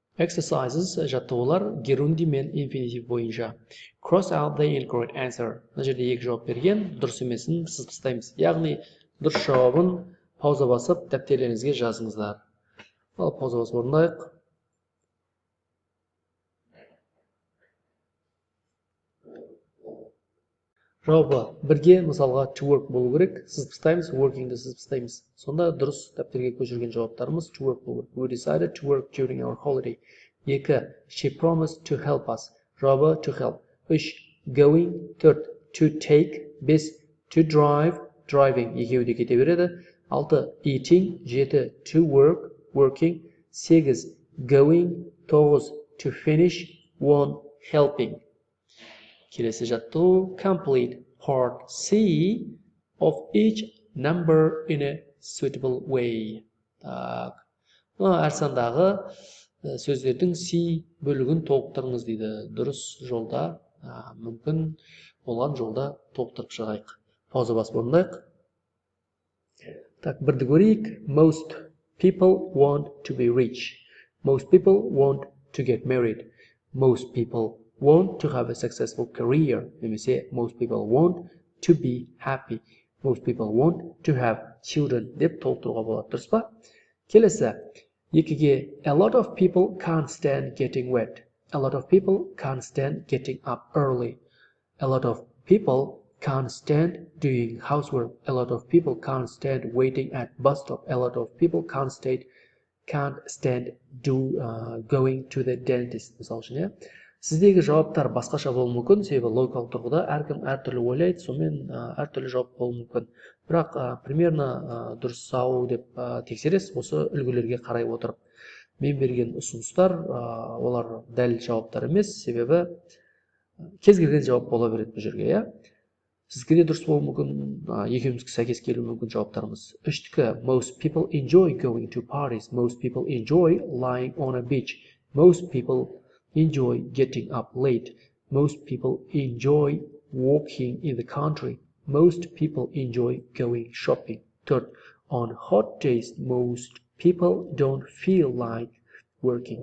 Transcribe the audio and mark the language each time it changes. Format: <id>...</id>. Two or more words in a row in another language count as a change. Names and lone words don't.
<kk>Exercises жаттығулар герунди мен инфинитив бойынша.</kk> <en>Cross out the incorrect answer.</en> <kk>Мына жерде екі жауап берген, дұрыс емесін сызып тастаймыз. Яғни дұрыс жауабын пауза басып дәптерлеріңізге жазыңыздар. Ал пауза басып орындайық. Жауабы бірге мысалға</kk> <en>to work</en> <kk>болу керек. Сызып тастаймыз, working-ді сызып тастаймыз. Сонда дұрыс дәптерге көшірген жауаптарымыз</kk> <en>to work</en> <kk>болу керек.</kk> <en>We decided to work during our holiday. 2. She promised to help us. Жауабы to help. 3. Going. 4. To take. 5. To drive. Driving.</en> <kk>Екеуі де кете береді. 6.</kk> <en>Eating. 7. To work. Working. 8. Going. 9. To finish. 1. Helping.</en> <kk>Келесі жаттығу.</kk> <en>Complete part C of each number in a suitable way.</en> <kk>Так. Әр сандағы сөздердің C бөлігін толықтырыңыз дейді. Дұрыс жолда, мүмкін болған жолда толықтырып шығайық. Пауза басып орындайық. Так, бірді көрейік.</kk> <en>Most people want to be rich. Most people want to get married. Most people want to have a successful career. Немесе most people want to be happy. Most people want to have children</en> <kk>деп толықтыруға болады. Дұрыс па? Келесі. Екіге</kk> <en>a lot of people can't stand getting wet. A lot of people can't stand getting up early. A lot of people can't stand doing housework. A lot of people can't stand waiting at bus stop. A lot of people can't stand going to the dentist.</en> <kk>Мысал үшін, иә. Сіздегі жауаптар басқаша болуы мүмкін, себебі логикалық тұрғыда әркім әртүрлі ойлайды, сонымен әртүрлі жауап болуы мүмкін. Бірақ примерно дұрыс сау деп тексересіз осы үлгілерге қарай отырып. Мен берген ұсыныстар олар дәл жауаптар емес, себебі кез келген жауап бола береді бұл жерге, иә. Сізге де дұрыс болуы мүмкін, екеумізге сәйкес келуі мүмкін жауаптарымыз. Үштікі,</kk> <en>most people enjoy going to parties. Most people enjoy lying on a beach. Most people enjoy getting up late. Most people enjoy walking in the country. Most people enjoy going shopping. Third, on hot days, most people don't feel like working.</en>